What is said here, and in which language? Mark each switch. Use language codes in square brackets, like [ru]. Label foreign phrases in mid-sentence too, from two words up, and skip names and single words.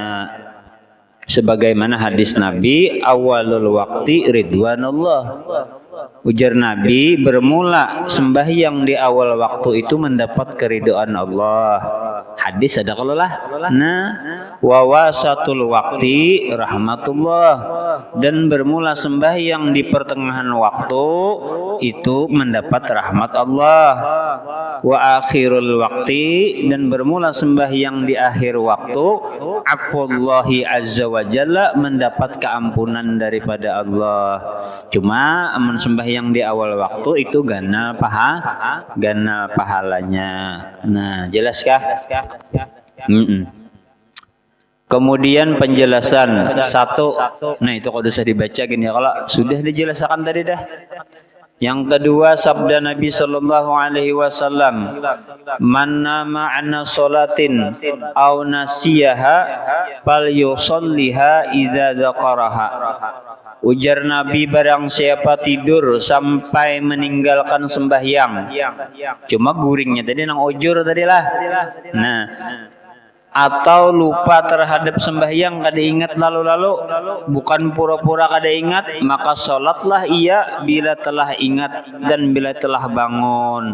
[id] Sebagaimana hadis Nabi, [ar] أول الوقت رضوان الله. [id] Ujar Nabi, bermula sembahyang di awal waktu itu mendapat keridhaan Allah. Hadis ada kalau lah. Nah, [ar] ووسط الوقت رحمة الله, [id] dan bermula sembahyang di pertengahan waktu itu mendapat rahmat Allah. [ar] وآخر الوقت, [id] dan bermula sembahyang di akhir waktu [ar] عفو الله عز وجل, [id] mendapat keampunan daripada Allah. Cuma amun sembahyang di awal waktu itu gana pahalanya. Nah, jelaskah? Kemudian penjelasan satu. Nah itu kalau usah dibaca gini ya, kalau sudah dijelaskan tadi dah. Yang kedua sabda Nabi [ar] صلى الله عليه وسلم, من نام عن صلاة أو نسيها فليصلها إذا ذكرها. [id] Ujar Nabi, barang siapa tidur sampai meninggalkan sembahyang, cuma guringnya tadi nang ujur tadi lah. Nah, atau lupa terhadap sembahyang kada ingat lalu-lalu, bukan pura-pura kada ingat, maka sholatlah ia bila telah ingat dan bila telah bangun.